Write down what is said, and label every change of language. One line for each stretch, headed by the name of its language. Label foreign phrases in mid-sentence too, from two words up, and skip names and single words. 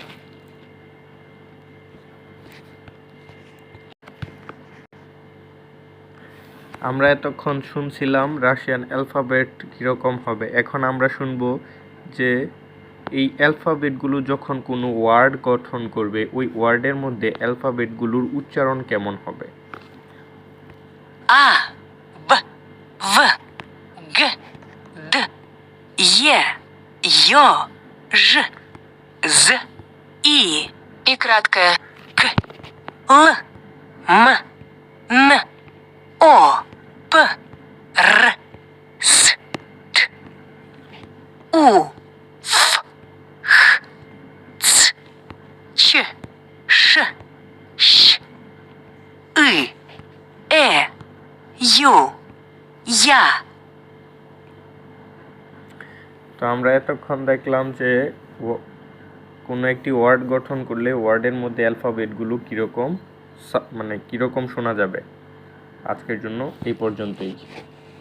Bangla: আমরা এতক্ষণ শুনছিলাম
English: Russian alphabet
Bangla: কীরকম হবে। এখন আমরা শুনব যে এই অ্যালফাবেটগুলো যখন কোনো ওয়ার্ড গঠন করবে ওই ওয়ার্ডের মধ্যে অ্যালফাবেটগুলোর উচ্চারণ কেমন হবে।
Russian: А, Б, В, Г, Д, Е, Ё, Ж, З, И краткое К, Л, М, Н, О, П, Р, С, Т, У, Ф, Х, Ц, Ч, Ш, Щ, И, Ю, Я.
Bangla: তো আমরা এতক্ষণ দেখলাম যে কোনো একটি ওয়ার্ড গঠন করলে ওয়ার্ডের মধ্যে অ্যালফাবেটগুলো কীরকম শোনা যাবে। আজকের জন্য এই পর্যন্তই।